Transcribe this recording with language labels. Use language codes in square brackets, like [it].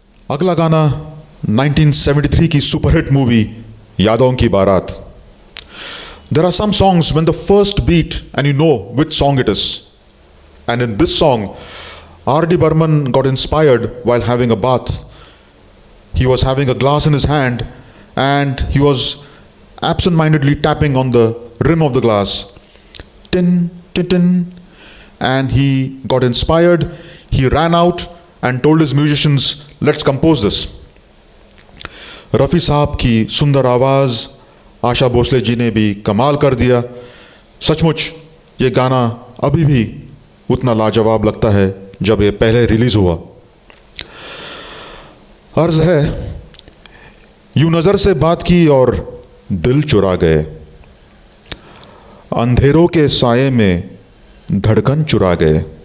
[hi] अगला गाना 1973 की सुपरहिट मूवी यादों की बारात. [en] There are some songs when the first beat and you know which song it is. And in this song, R.D. Burman got inspired while having a bath. He was having a glass in his hand and he was absent-mindedly tapping on the rim of the glass. Tin, tin, tin. And he got inspired. He ran out and told his musicians, let's compose this. [hi] Rafi साहब की सुंदर आवाज़, आशा भोसले जी ने भी कमाल कर दिया. सचमुच ये गाना अभी भी उतना लाजवाब लगता है जब ये पहले रिलीज हुआ. अर्ज है, यूं नज़र से बात की और दिल चुरा गए, अंधेरों के साये में धड़कन चुरा गए.